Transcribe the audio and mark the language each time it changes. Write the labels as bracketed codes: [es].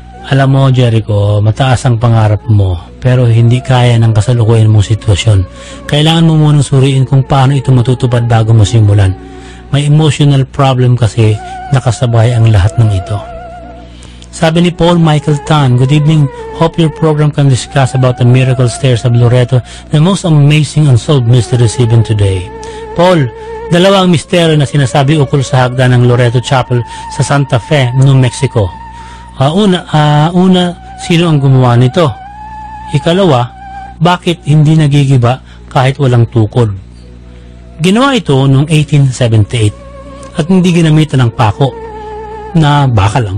[tl] Alam mo, Jericho, mataas ang pangarap mo, pero hindi kaya ng kasalukuyan mong sitwasyon. Kailangan mo munang suriin kung paano ito matutupad bago mo simulan. May emotional problem kasi nakasabay ang lahat ng ito. Sabi ni Paul Michael Tan, [en] good evening. Hope your program can discuss about the miracle stairs of Loreto, the most amazing unsolved mysteries even today. [tl] Paul, dalawa ang misteryo na sinasabi ukol sa hagdan ng Loreto Chapel sa Santa Fe, New Mexico. Una, sino ang gumawa nito? Ikalawa, bakit hindi nagigiba kahit walang tukod? Ginawa ito noong 1878 at hindi ginamitan ng pako na bakal.